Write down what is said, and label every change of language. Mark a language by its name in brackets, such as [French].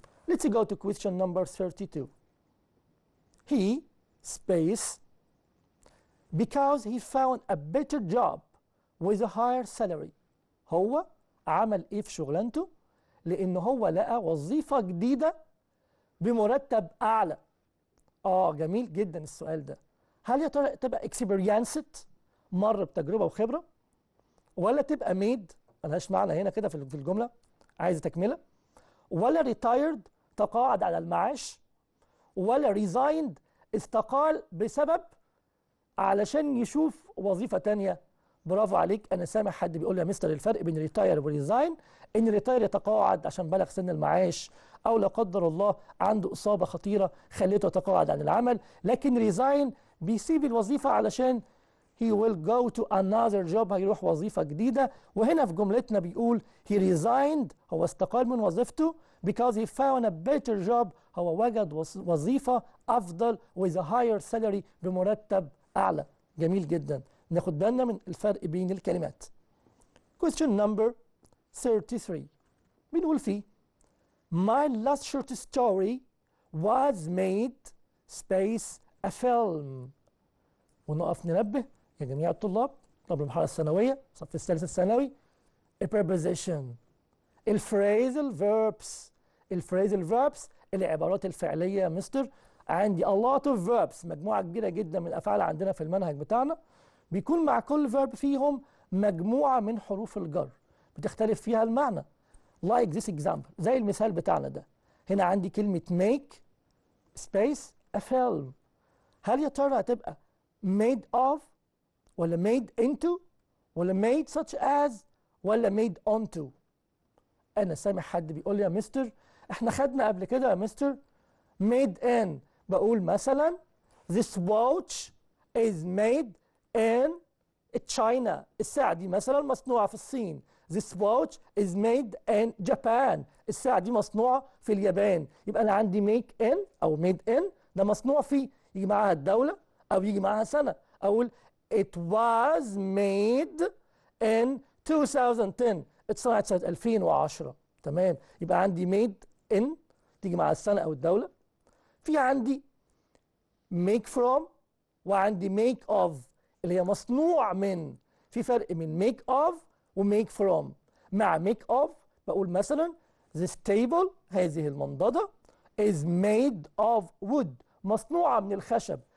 [English] Let's go to question number 32. He space because he found a better job with a higher salary. [Arabic] هو عمل ايه في شغلانته؟ لان هو لقى وظيفة جديدة بمرتب اعلى. جميل جدا السؤال ده. هل يا ترى تبقى experienced مر بتجربة وخبرة، ولا تبقى made ملهاش معنى هنا كده في الجملة عايزة تكملة، ولا retired تقاعد على المعاش، ولا resigned استقال بسبب علشان يشوف وظيفة تانية. برافو عليك. أنا سامع حد بيقول لي يا مستر الفرق بين ريتاير وريزاين إن ريتاير يتقاعد عشان بلغ سن المعاش أو لا قدر الله عنده إصابة خطيرة خليته يتقاعد عن العمل، لكن ريزاين بيسيب الوظيفة علشان [English] he will go to another job، [Arabic] هيروح وظيفة جديدة. وهنا في جملتنا بيقول [English] he resigned، [Arabic] هو استقال من وظيفته [English] because he found a better job، [Arabic] هو وجد وظيفة أفضل [English] with a higher salary، [Arabic] بمرتب أعلى. جميل جدا. ناخد بالنا من الفرق بين الكلمات. [English] question number 33 [Arabic] بنقول فيه [English] my last short story was made space a film. [Arabic] ونقف ننبه يا جميع الطلاب، طلاب المرحلة الثانوية الصف الثالث الثانوي، preposition، الفريزل verbs، الفريزل verbs العبارات الفعلية يا مستر. عندي [English] a lot of verbs، [Arabic] مجموعة كبيرة جدا من الأفعال عندنا في المنهج بتاعنا، بيكون مع كل verb فيهم مجموعة من حروف الجر بتختلف فيها المعنى. [English] like this example، [Arabic] زي المثال بتاعنا ده. هنا عندي كلمة [English] make space a film. [Arabic] هل يا ترى هتبقى made of ولا made into ولا made such as ولا made onto؟ أنا سامع حد بيقول لي يا مستر احنا خدنا قبل كده يا مستر made in. [English] بقول مثلا this watch is made in China، [Arabic] الساعة دي مثلا مصنوعة في الصين. [English] this watch is made in Japan، [Arabic] الساعة دي مصنوعة في اليابان. يبقى أنا عندي make in أو made in ده مصنوع فيه، يجي معاها الدولة أو يجي معاها سنة. أقول [English] it was made in 2010، [Arabic] اتصنعت سنة 2010. تمام. يبقى عندي made in تيجي مع السنة أو الدولة. في عندي make from وعندي make of اللي هي مصنوع من. في فرق من make of و make from. مع make of بقول مثلا [English] this table، [Arabic] هذه المنضدة [English] is made of wood، [Arabic] مصنوعة من الخشب.